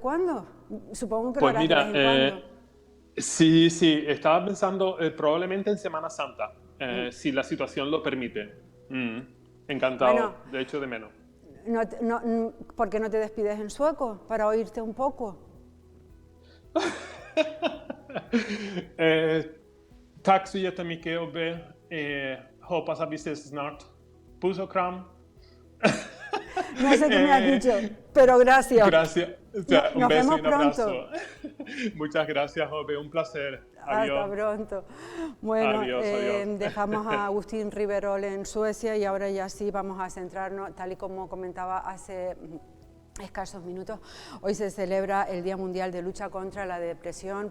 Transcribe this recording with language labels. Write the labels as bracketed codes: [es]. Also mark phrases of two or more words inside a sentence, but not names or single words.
[es] ¿Cuándo? Supongo que Pues lo harás de vez en cuando. Sí, estaba pensando probablemente en Semana Santa, si la situación lo permite. Encantado, Bueno, de hecho de menos. ¿Por qué no te despides en sueco para oírte un poco? [sv] Tack så jättemycket Obbe. Hoppas att vi ses snart. Puss och kram. [es] No sé qué me has dicho, pero gracias. Gracias. O sea, un Nos beso vemos y un abrazo. Pronto. Muchas gracias, Obbe. Un placer. Adiós. Hasta pronto. Bueno, Adiós. dejamos a Agustín Riverol en Suecia y ahora ya sí vamos a centrarnos, tal y como comentaba hace escasos minutos, hoy se celebra el Día Mundial de Lucha contra la Depresión.